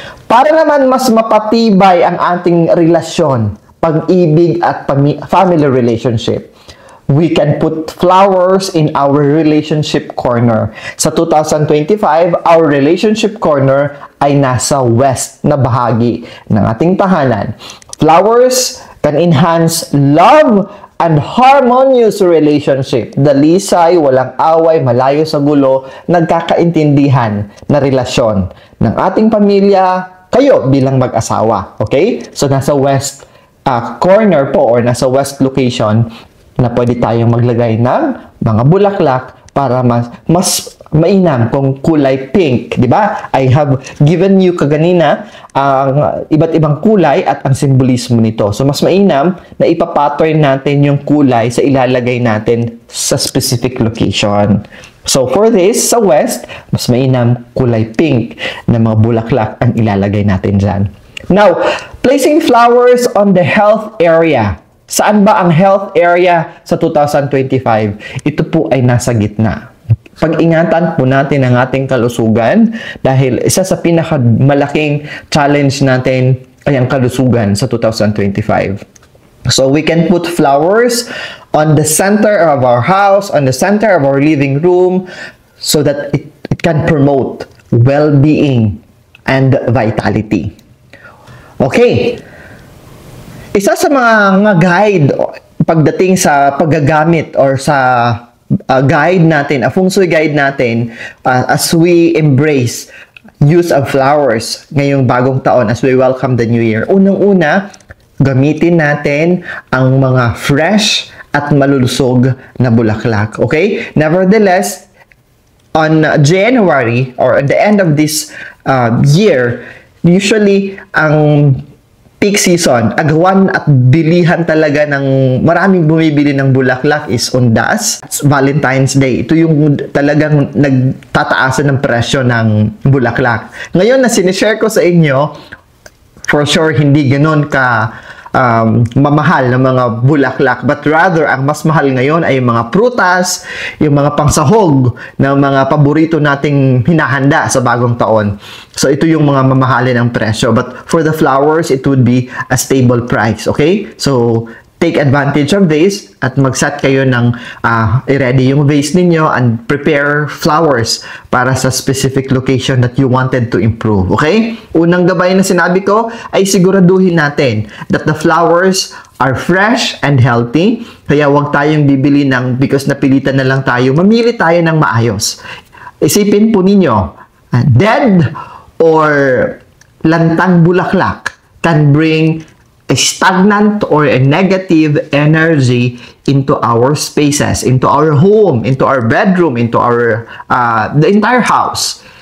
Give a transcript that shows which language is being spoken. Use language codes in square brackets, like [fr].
[tl] Para naman mas mapatibay ang ating relasyon, pag-ibig at [en] family relationship, we can put flowers in our relationship corner. [tl] Sa 2025, [en] our relationship corner [tl] ay nasa west na bahagi ng ating tahanan. [en] Flowers can enhance love and harmonious relationship. [tl] Dalisay, walang away, malayo sa gulo, nagkakaintindihan na relasyon ng ating pamilya, kayo bilang mag-asawa. Okay? So, nasa west corner po or nasa west location na pwede tayong maglagay ng mga bulaklak para mas mainam kung kulay pink, di ba? [en] I have given you [tl] kaganina ang iba't ibang kulay at ang simbolismo nito. So, mas mainam na ipapattern natin yung kulay sa ilalagay natin sa specific location. So, for this, sa west, mas mainam kulay pink na mga bulaklak ang ilalagay natin dyan. [en] Now, placing flowers on the health area. [tl] Saan ba ang health area sa 2025? Ito po ay nasa gitna. Pag-ingatan po natin ang ating kalusugan dahil isa sa pinakamalaking challenge natin ay ang kalusugan sa 2025. [en] So we can put flowers on the center of our house, on the center of our living room so that it can promote well-being and vitality. [tl] Okay. Isa sa mga guide pagdating sa paggagamit or sa guide natin, a feng shui guide natin [en] as we embrace use of flowers [tl] ngayong bagong taon [en] as we welcome the new year. [tl] Unang-una, gamitin natin ang mga fresh at malulusog na bulaklak. Okay? [en] Nevertheless, on January or at the end of this year, usually [tl] ang peak season, agawan at bilihan talaga ng maraming bumibili ng bulaklak is undas. [en] Valentine's Day. [tl] Ito yung talagang nagtataasan ng presyo ng bulaklak. Ngayon na sinishare ko sa inyo, for sure hindi ganun ka mamahal ng mga bulaklak, [en] but rather [tl] ang mas mahal ngayon ay yung mga prutas, yung mga pangsahog ng mga paborito nating hinahanda sa bagong taon. [en] So [tl] ito yung mga mamahalin ng presyo, [en] but for the flowers it would be a stable price. Okay, so take advantage of this [tl] at mag-set kayo ng i-ready yung vase ninyo [en] and prepare flowers para sa specific location that you wanted to improve. Okay? [tl] Unang gabay na sinabi ko ay siguraduhin natin [en] that the flowers are fresh and healthy. [tl] Kaya huwag tayong bibili ng because napilitan na lang tayo. Mamili tayo ng maayos. Isipin po ninyo, [en] dead or lantang bulaklak can bring a stagnant or a negative energy into our spaces, into our home, into our bedroom, into our the entire house.